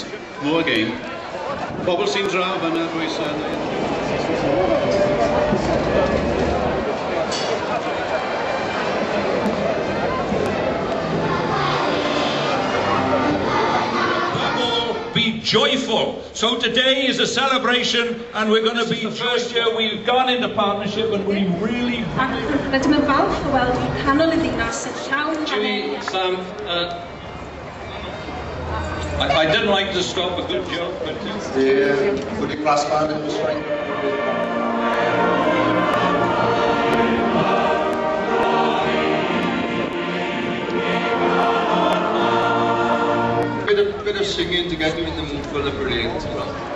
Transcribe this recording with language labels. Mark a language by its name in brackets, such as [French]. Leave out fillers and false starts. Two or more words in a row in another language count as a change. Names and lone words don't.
[English] Move again. [Welsh] Pobl sy'n draw fan'na, [English] be joyful. So today is a celebration and we're going to be first year we've gone into partnership and we really... [Welsh] Rydym yn falch o weld i canol y ddinas yn llawn [English] Jimmy, Sam, I didn't like to stop a good joke, but... Would you brass band in this way? Bit of singing to get you in the mood for the parade as well.